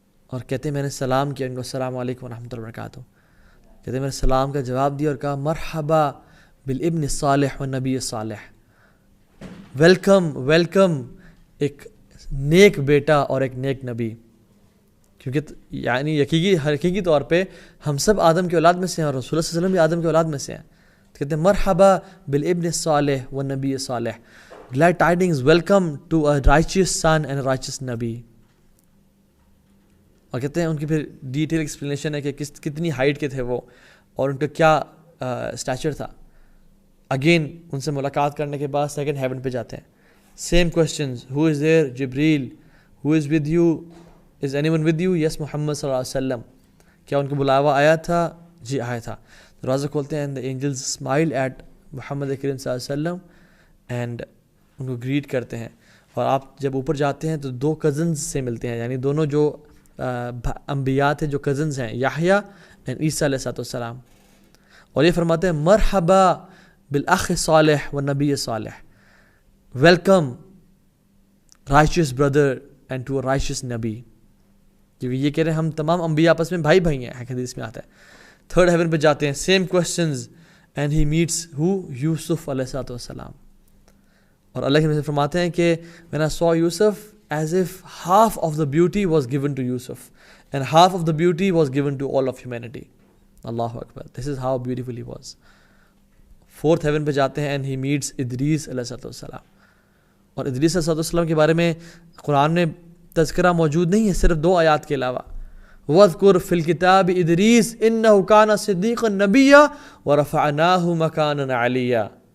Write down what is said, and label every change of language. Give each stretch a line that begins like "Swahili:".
Urdu: اور کہتے ہیں میں نے سلام کیا ان کو, السلام علیکم ورحمۃ اللہ وبرکاتہ. کہتے ہیں میں نے سلام کا جواب دیا اور کہا
Arabic: مرحبا بالابن الصالح والنبی الصالح,
English: welcome welcome
Urdu: ایک نیک بیٹا اور ایک نیک نبی. کیونکہ یعنی حقیقی طور پہ ہم سب آدم کی اولاد میں سے ہیں اور رسول اللہ صلی اللہ علیہ وسلم بھی آدم کی اولاد میں سے ہیں.
English: کہتے ہیں
Arabic: مرحبا بالابن الصالح والنبی الصالح,
English: glad tidings, welcome to a righteous son and a righteous نبی.
Urdu: اور کہتے ہیں ان کی پھر ڈیٹیل ایکسپلینیشن ہے کہ کتنی ہائٹ کے تھے وہ اور ان کا کیا اسٹیچر تھا. اگین ان سے ملاقات کرنے کے بعد سیکنڈ ہیون پہ جاتے ہیں.
English: Same questions, who is there Jibreel, who is with you, is anyone with you, yes Muhammad صلی اللہ علیہ وسلم.
Urdu: کیا ان کو بلاوا آیا تھا؟ جی آیا تھا. دروازہ کھولتے ہیں,
English: and the angels smile at
Urdu: محمد کریم صلی اللہ علیہ وسلم اینڈ ان کو گریٹ کرتے ہیں. اور آپ جب اوپر جاتے ہیں تو دو کزنز سے ملتے ہیں, یعنی دونوں جو انبیاء تھے جو کزنز ہیں, یحییٰ اینڈ عیسیٰ علیہ السلام.
English: اور یہ فرماتے ہیں
Arabic: مرحبا بالاخ صالح والنبی صالح,
English: Welcome righteous brother and to a righteous نبی.
Urdu: کیونکہ یہ کہہ رہے ہیں ہم تمام انبیاء آپس میں بھائی بھائی ہیں, حدیث میں آتا ہے. تھرڈ ہیون پہ جاتے ہیں,
English: same questions, and he meets who
Urdu: یوسف علیہ السلام. اور اللہ کے فرماتے ہیں کہ
English: when I saw Yusuf as if half of the beauty was given to Yusuf and half of the beauty was given to all of humanity. Allahu Akbar. This is how beautiful he was.
Urdu: Fourth heaven پہ جاتے ہیں,
English: and he meets
Urdu: Idris علیہ السلام. اور ادریس علیہ السلام کے بارے میں قرآن میں تذکرہ موجود نہیں ہے صرف 2 آیات کے علاوہ.
Arabic: وَاذْكُرْ فِي الْكِتَابِ إِدْرِيسَ إِنَّهُ كَانَ صِدِّيقًا نَبِيًّا وَرَفَعْنَاهُ مَكَانًا عَلِيًّا.